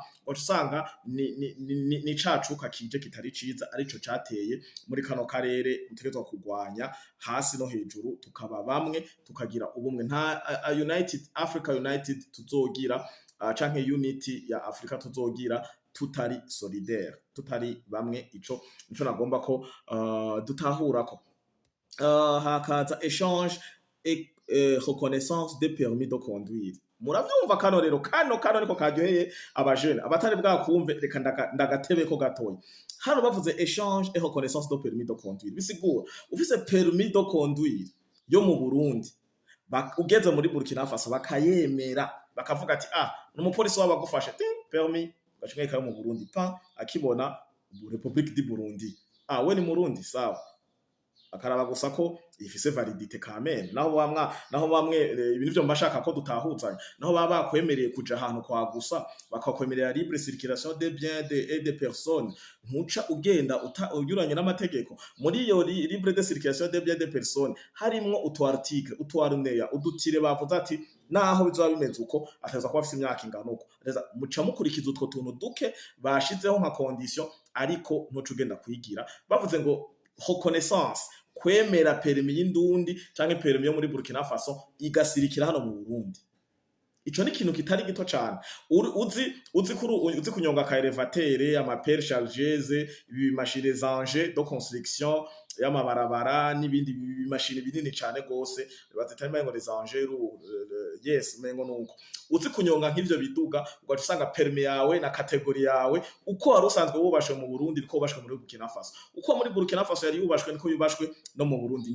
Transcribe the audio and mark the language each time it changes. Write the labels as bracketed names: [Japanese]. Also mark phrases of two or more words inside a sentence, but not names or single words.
[Rundi] Usanga ni cacuka kije kitari ciza, arico cateye muri kano karere mutegezwa kugwanya hasi no hejuru, tukaba bamwe, tukagira ubumwe. Nta [English] United Africa United [Rundi] tuzogira canke unity ya Afrika tuzogira tutari solidaire, tutari bamwe. Ico nagomba ko dutahurako. [French] Hakaza échange et reconnaissance de permis de conduire. [Rundi] Muravyumva kano rero, kano niko karyoheye abajene abatari bwakumve, reka ndagatebe ko gatoya. Hano bavuze [French] échange et reconnaissance de permis de conduire, [Rundi] bisigura ufise [French] permis de conduire [Rundi] yo mu Burundi, ugeze muri Burkina Faso bakayemera, bakavuga ati n'umupolisi wabagufashe permis gashimwe kayo mu Burundi akibona Republique du Burundi, we ni Murundi sawa, akaraba gusa ko ifise validité kamene, naho bamwe ibintu byo mbashaka ko dutahuzanya, naho baba bakwemereye kuja ahantu kwa gusa bakakwemerera [French] libre circulation des biens et des personnes, [Rundi] ntuca ugenda unyuranye n'amategeko. Muri iyo [French] libre de circulation des biens et des personnes [Rundi] harimwo utu article, utu alinéa, udutire bavuze ati naho bizoba bimeze uko ateza kuba afise imyaka ingana uko, muca mukurikiza utwo tuntu duke bashizeho nka condition, ariko ntuca ugenda kwigira. Bavuze ngo reconnaissance, kwemera permis y'indundi canke permis yo muri Burkina Faso igasirikira hano mu Burundi. Ico ni ikintu kitari gito cane. Uzi kunyonga ka elevateur, ama [French] pelle chargeuse, [Rundi] ibimashine zanje [French] de construction [Rundi] y'amabarabara n'ibindi bimashine binini cane gose, bazitari ngo [French] les engins, [Rundi] yes mengo nuko. Uzi kunyonga nk'ivyo biduga, ugaca usanga permis yawe na kategori yawe uko wari usanzwe wubashwe mu Burundi niko wubashwe muri Burkina Faso. Uko muri Burkina Faso yari yubashwe niko yubashwe no mu Burundi.